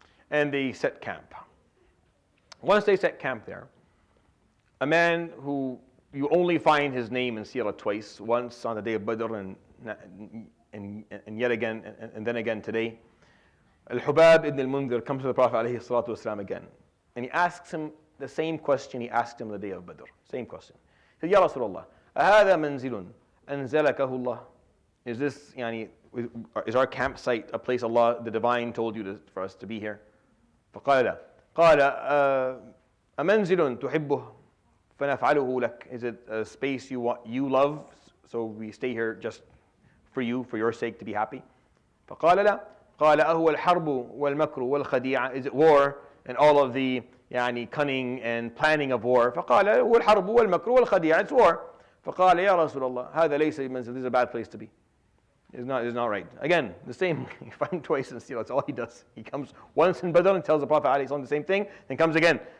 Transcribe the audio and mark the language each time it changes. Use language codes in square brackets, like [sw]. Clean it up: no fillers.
[en] And they set camp. Once they set camp there, a man who you only find his name in Seerah twice, once on the day of Badr and yet again, and then again today, Al-Hubab ibn al-Mundhir comes to the Prophet ﷺ again. And he asks him the same question he asked him on the day of Badr. Same question. He said, [ar] Ya Rasulullah, أَهَذَا مَنْزِلٌ أَنزَلَكَهُ اللَّهُ? [en] Is this, is our campsite a place Allah, the Divine, told you for us to be here? [ar] فقال قال أمنزل تحبه فنفعله لك? [en] Is it a space you love, so we stay here just for you, for your sake, to be happy? [ar] فقال لا. قال أهو الحرب والمكر والخديعة? [en] Is it war and all of the cunning and planning of war? [ar] فقال هو الحرب والمكر والخديعة. [en] It's war. [ar] فقال يا رسول الله هذا ليس بمنزل. [en] This is a bad place to be. It's not right. Again, the same. You find him twice in Seerah. That's all he does. He comes once in Badr and tells the Prophet ﷺ the same thing, then comes again.